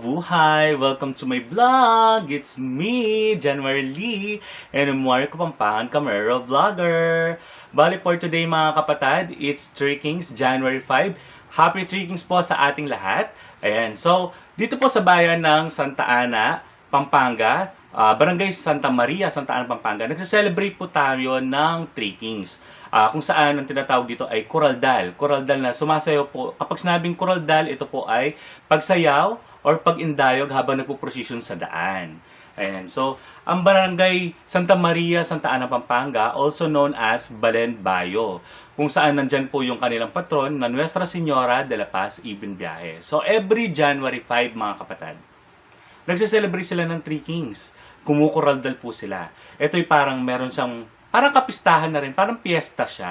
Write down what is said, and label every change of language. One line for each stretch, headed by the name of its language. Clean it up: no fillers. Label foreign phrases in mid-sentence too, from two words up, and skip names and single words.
English: Hi! Welcome to my vlog! It's me, January Lee, and I'm Marco Pampangan, Camera Vlogger.
Filipino: Bali
English: for today
Filipino: mga kapatid,
English: it's Three Kings, January 5.
Filipino: Happy Three Kings po sa ating lahat. Ayan, so dito po sa bayan ng Santa Ana, Pampanga, Barangay Santa Maria, Santa Ana, Pampanga, nagse-celebrate po tayo ng Three Kings. Kung saan ang tinatawag dito ay kuraldal. Kuraldal na sumasayaw po. Kapag sinabing kuraldal, ito po ay pagsayaw or pag-indayog habang nagpo-procession sa daan. Ayan. So, ang Barangay Santa Maria, Santa Ana, Pampanga,
English: also known as Balen, Bayu,
Filipino: kung saan nandyan po yung kanilang patron na Nuestra Señora de la Paz Ibn Biyahe. So,
English: every January 5,
Filipino: mga kapatid, nagse-celebrate sila ng Three Kings. Kumukuraldal po sila. Ito'y parang meron siyang parang kapistahan na rin, parang piyesta siya.